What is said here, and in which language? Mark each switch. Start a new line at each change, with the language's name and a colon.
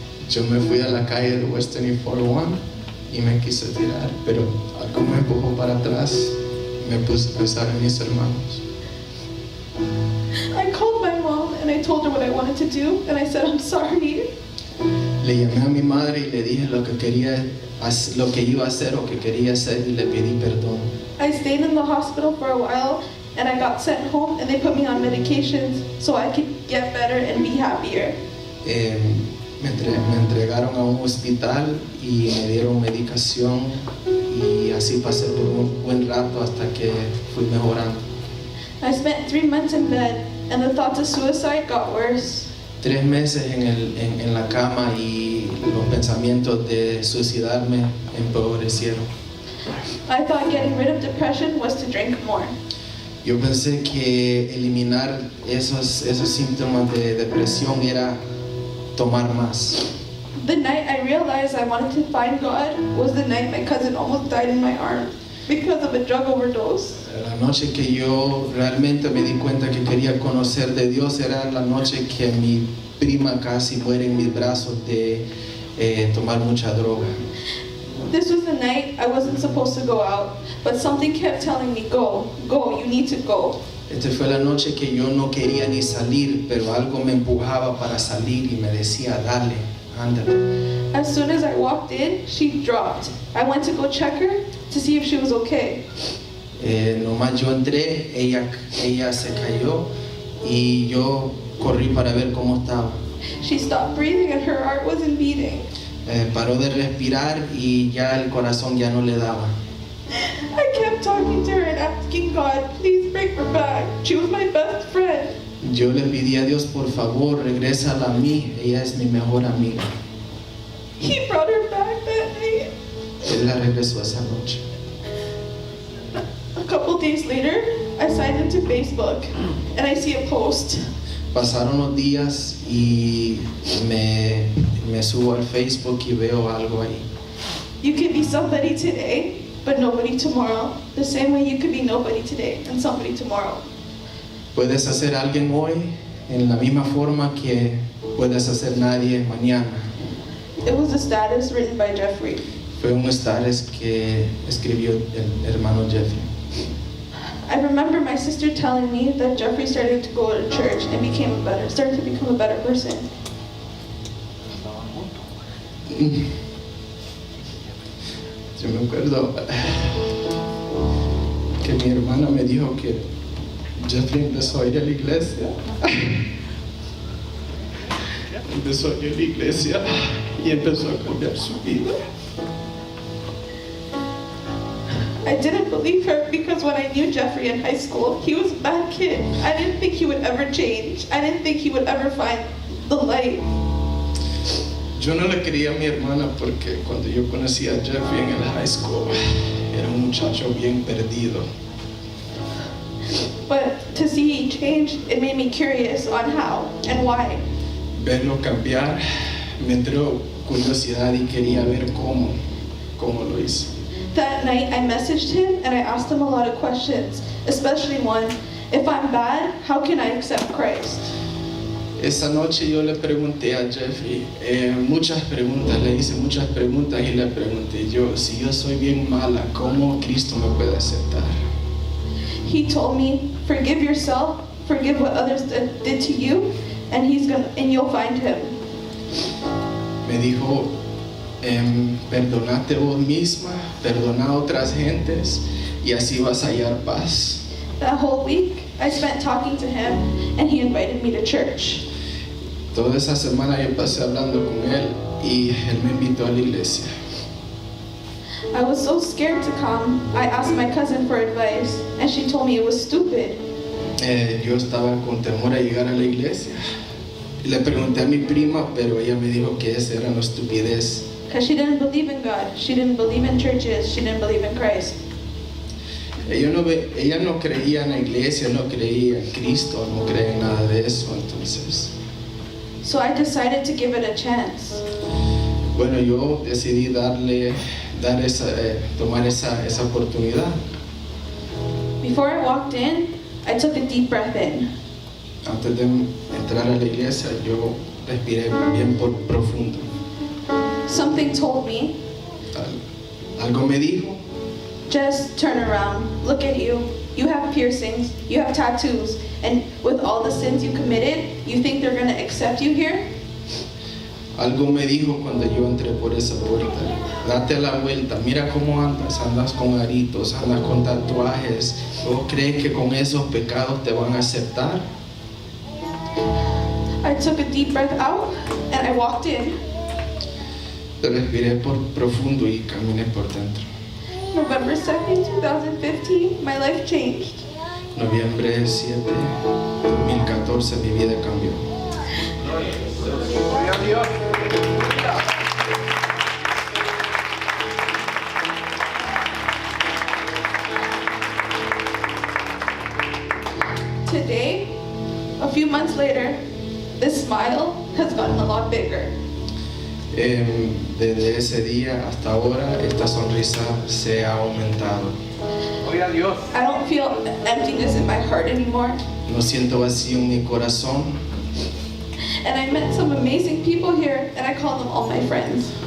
Spanish: Yo me fui a la calle de Western y 401 y me quise tirar, pero algo me empujó para atrás y me puse a pensar en mis hermanos.
English: I called my mom and I told her what I wanted to do, and I said, I'm sorry.
Spanish: Le llamé a mi madre y le dije lo que iba a hacer o que quería hacer y le pedí perdón.
English: I stayed in the hospital for a while, and I got sent home, and they put me on medications so I could get better and be happier.
Spanish: Me entregaron a un hospital y me dieron medicación y así pasé por un buen rato hasta que fui mejorando.
English: I spent 3 months in bed, and the thoughts of suicide got worse.
Spanish: 3 meses en la cama y los pensamientos de suicidarme empobrecieron.
English: I thought getting rid of depression was to drink more.
Spanish: Yo pensé que eliminar esos síntomas de depresión era tomar más.
English: The night I realized I wanted to find God was the night my cousin almost died in my arms because of a drug overdose.
Spanish: La noche que yo realmente me di cuenta que quería conocer de Dios era la noche que mi prima casi muere en mis brazos de tomar mucha droga.
English: This was the night I wasn't supposed to go out, but something kept telling me, go, you need to go.
Spanish: Esta fue la noche que yo no quería ni salir, pero algo me empujaba para salir y me decía, dale, ándale.
English: As soon as I walked in, she dropped. I went to go check her to see if she was okay.
Spanish: Nomás yo entré, ella se cayó y yo corrí para ver cómo estaba.
English: She stopped breathing and her heart wasn't beating.
Spanish: Paró de respirar y ya el corazón ya no le daba.
English: I kept talking to her and asking God, please bring her back. She was my best friend.
Spanish: Yo le pedí a Dios, por favor, regrésala a mí, ella es mi mejor amiga.
English: He brought her back that night.
Spanish: Él la regresó esa noche.
English: A couple days later, I signed into Facebook and I see a post.
Spanish: Pasaron los días y me subo al Facebook y veo algo ahí.
English: You can be somebody today, but nobody tomorrow. The same way you could be nobody today and somebody tomorrow.
Spanish: Puedes hacer alguien hoy en la misma forma que puedes hacer nadie mañana.
English: It was a status written by Jeffrey.
Spanish: Fue un status que escribió el hermano Jeffrey.
English: I remember my sister telling me that Jeffrey started to go to church and started to become a better person.
Spanish: Yo me acuerdo que mi hermana me dijo que Jeffrey empezó a ir a la iglesia. Empezó a ir a la iglesia y empezó a cambiar su vida.
English: I didn't believe her because when I knew Jeffrey in high school, he was a bad kid. I didn't think he would ever change. I didn't think he would ever find the light.
Spanish: Yo no le quería a mi hermana porque cuando yo conocí a Jeffrey en el high school, era un muchacho bien perdido.
English: But to see he changed, it made me curious on how and why.
Spanish: Verlo cambiar me entró curiosidad y quería ver cómo lo hizo.
English: That night I messaged him and I asked him a lot of questions, especially one, if I'm bad, how can I accept Christ?
Spanish: Esa noche yo le pregunté a Jeffrey muchas preguntas, le hice muchas preguntas y le pregunté yo, si yo soy bien mala, ¿cómo Cristo me puede aceptar?
English: He told me, forgive yourself, forgive what others did to you, and you'll find him.
Spanish: Me dijo, perdonate vos misma, perdona a otras gentes y así vas a hallar paz.
English: That whole week, I spent talking to him, and he invited me to church.
Spanish: Toda esa semana yo pasé hablando con él y él me invitó a la iglesia.
English: I was so scared to come. I asked my cousin for advice, and she told me it was stupid.
Spanish: Yo estaba con temor a llegar a la iglesia. Le pregunté a mi prima, pero ella me dijo que esa era una estupidez.
English: Because she didn't believe in God. She didn't believe in churches. She didn't believe in Christ.
Spanish: Ella no creía en la iglesia, no creía en Cristo, no creía en nada de eso, entonces.
English: So I decided to give it a chance.
Spanish: Bueno, yo decidí tomar esa oportunidad.
English: Before I walked in, I took a deep breath in.
Spanish: Antes de entrar a la iglesia, yo respiré bien profundo.
English: Something told me,
Spanish: Algo me dijo,
English: just turn around, look at you. You have piercings, you have tattoos, and with all the sins you committed, you think they're going to accept you here?
Spanish: algo me dijo cuando yo entré por esa puerta. Date la vuelta, mira cómo andas con aritos, andas con tatuajes. ¿Vos crees que con esos pecados te van a aceptar?
English: I took a deep breath out and I walked in.
Spanish: Respiré por profundo y caminé por dentro.
English: November 2nd, 2015, my life changed.
Spanish: Noviembre 7, 2014, mi vida cambió. Gloria a Dios.
English: Today, a few months later, this smile has gotten a lot bigger.
Spanish: Desde ese día hasta ahora, esta sonrisa se ha aumentado. Gloria a Dios.
English: I don't feel emptiness in my heart anymore.
Spanish: No siento vacío en mi corazón.
English: And I met some amazing people here, and I call them all my friends.